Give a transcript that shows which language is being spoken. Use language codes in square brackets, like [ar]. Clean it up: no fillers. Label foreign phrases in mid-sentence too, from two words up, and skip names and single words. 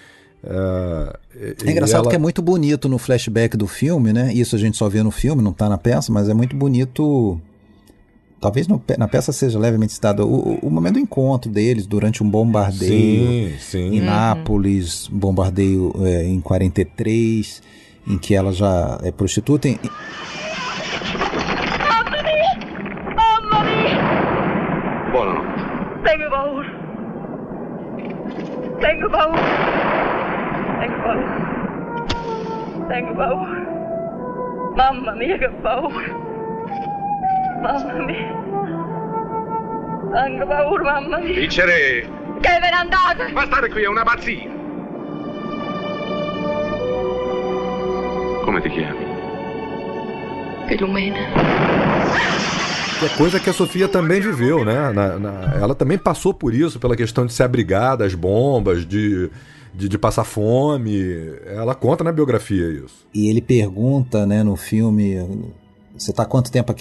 [pt] É engraçado que é muito bonito no flashback do filme, né? Isso a gente só vê no filme, não tá na peça, mas é muito bonito. Talvez na peça seja levemente citado o momento do encontro deles durante um bombardeio em Nápoles, um bombardeio em 43, em que ela já é prostituta. [it] Mamma mia! Buonanotte. Tengo paura. Tengo paura. Tengo paura. Tengo paura. Mamma mia, che paura. Mamma mia. Tengo paura, mamma mia. Vincere! Che ve ne andate? Ma stare qui è una pazzia! Come ti chiami? Filomena. [pt] Que é coisa que a Sofia também viveu, né? Ela também passou por isso, pela questão de se abrigar das bombas, de passar fome. Ela conta na biografia isso. E ele pergunta, né, no filme, você está há quanto tempo aqui?